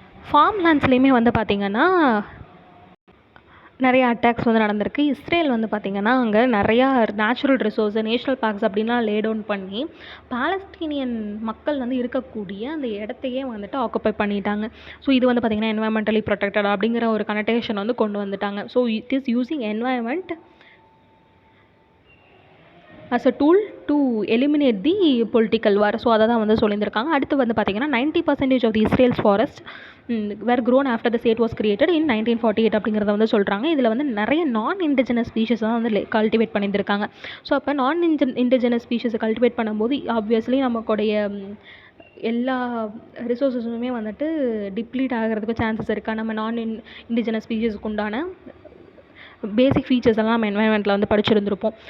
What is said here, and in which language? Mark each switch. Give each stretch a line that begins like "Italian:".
Tamil: Form லேண்ட்ஸ்லேயுமே வந்து பார்த்திங்கன்னா நிறைய அட்டாக்ஸ் வந்து நடந்திருக்கு. இஸ்ரேல் வந்து பார்த்திங்கன்னா அங்கே நிறையா நேச்சுரல் ரிசோர்ஸு, நேஷ்னல் பார்க்ஸ் அப்படின்லாம் லே டவுன் பண்ணி பாலஸ்தீனியன் மக்கள் வந்து இருக்கக்கூடிய அந்த இடத்தையே வந்துட்டு ஆக்குப்பை பண்ணிட்டாங்க. ஸோ இது வந்து பார்த்திங்கன்னா என்வாயன்மெண்டலி ப்ரொடெக்டட் அப்படிங்கிற ஒரு கனெக்டேஷன் வந்து கொண்டு வந்துட்டாங்க.
English: So it is using environment as a tool to eliminate the political war.
Tamil: So அதை தான் வந்து சொல்லியிருந்திருக்காங்க. அடுத்து வந்து பார்த்திங்கன்னா
English: 90% of the Israel's forest were grown after the state was created in 1948
Tamil: அப்படிங்கிறத வந்து சொல்கிறாங்க. இதில் வந்து நிறைய நான் இண்டிஜினஸ் ஸ்பீஷஸ் தான் வந்து கல்டிவேட் பண்ணியிருந்திருக்காங்க. ஸோ அப்போ நான் இண்டிஜினஸ் ஸ்பீஷஸை கல்டிவேட் பண்ணும்போது ஆப்வியஸ்லி நமக்குடைய எல்லா ரிசோர்ஸஸுமே வந்துட்டு டிப்ளீட் ஆகிறதுக்கு சான்சஸ் இருக்கா. நம்ம நான் இண்டிஜினஸ் ஸ்பீஷஸ்க்கு உண்டான பேசிக் ஃபீச்சர்ஸ் எல்லாம் நம்ம என்வாயன்மெண்ட்டில் வந்து படிச்சிருந்திருப்போம்.